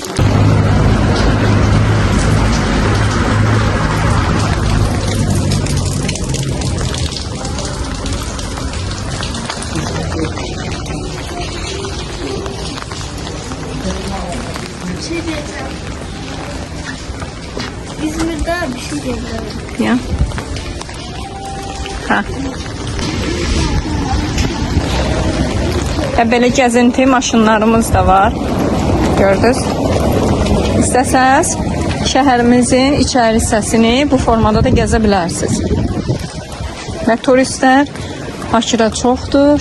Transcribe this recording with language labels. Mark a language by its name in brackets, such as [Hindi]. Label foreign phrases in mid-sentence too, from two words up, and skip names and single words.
[Turkish] Şey diyeceğim. İzmir'de bir şey diyeceğim. Ya. Ha. [Azerbaijani] Belə gəzinti maşınlarımız da var. Gördünüz. İstəsəz şəhərimizin içəri hissəsini bu formada da gəzə bilərsiniz. Və turistlər Bakıda çoxdur.